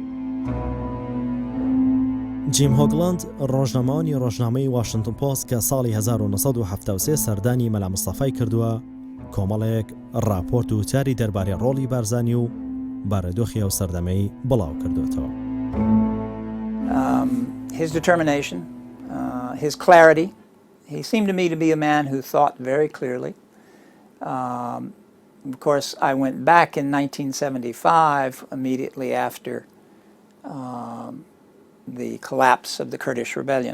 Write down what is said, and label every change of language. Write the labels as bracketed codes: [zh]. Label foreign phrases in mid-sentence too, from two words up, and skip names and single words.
[ckb] جیم هۆگلاند ڕۆژنامەوانی ڕۆژنامەی واشنگتن پۆست کە ساڵی 1973 سەردانی مەلا مستەفای کردووە کۆمەڵێک راپۆرت و چاری دەربارەی ڕۆڵی بارزانی و بارەدۆخی ئەو سەردەمەی بڵاو کردوێتەوە. [en] His determination, his clarity. He seemed to me to be a man who thought very clearly. Of course, I went back in 1975, immediately after the collapse of the Kurdish rebellion.